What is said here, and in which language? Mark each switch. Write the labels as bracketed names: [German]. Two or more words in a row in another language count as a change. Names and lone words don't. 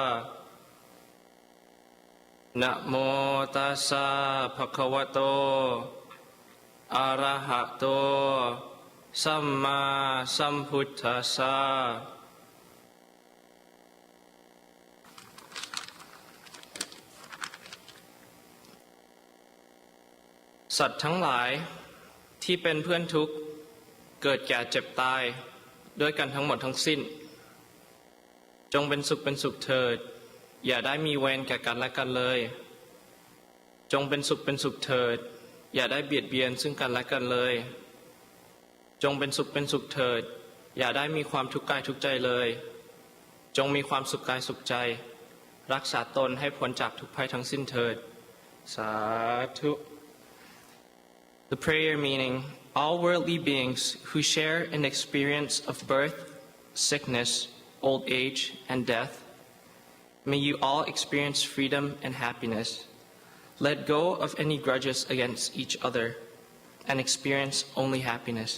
[Pali] Namo tassa bhagavato arahato samma sambuddhassa. [Thai] สัตว์ทั้งหลายที่เป็นเพื่อนทุกข์เกิดแก่เจ็บตายด้วยกันทั้งหมดทั้งสิ้นจงเป็นสุขเถิดอย่าได้มีเวรแก่กันและกันเลยจ งเป็นสุขเถิดอย่าได้เบียดเบียนซึ่งกันและกันเลยจงเป็นสุขเถิดอย่าได้มีความทุกข์กายทุกข์ใจเลยจงมีความสุขกายสุขใจรักษาตนให้พ้นจากทุกภัยทั้งสิ้นเถิดสาธุ [English] The prayer meaning, all worldly beings who share an experience of birth, sickness, old age, and death, may you all experience freedom and happiness. Let go of any grudges against each other and experience only happiness.